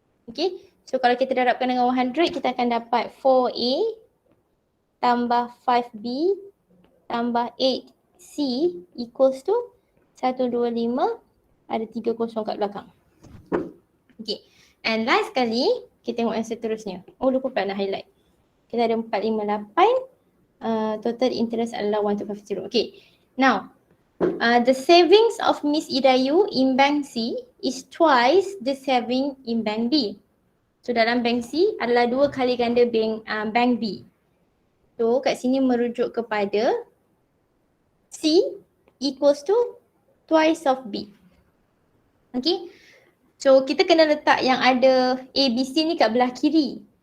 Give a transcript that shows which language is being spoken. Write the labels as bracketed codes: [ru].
[ms] Okay, so kalau kita darabkan dengan 100, kita akan dapat 4A tambah 5B tambah 8C [en] equals to [ms] 125, ada 30 kat belakang. Okay, and last kali kita tengok yang seterusnya. Oh, lupa pula nak highlight. Kita ada 458, total interest adalah 1250. [en] Okay, now the savings of Miss Idayu in bank C is twice the saving in bank B. [ms] So dalam bank C adalah 2 kali ganda bank B. So kat sini merujuk kepada C [en] equals to twice of B. [ms] Okay. So kita kena letak yang ada A, B, C ni kat belah kiri.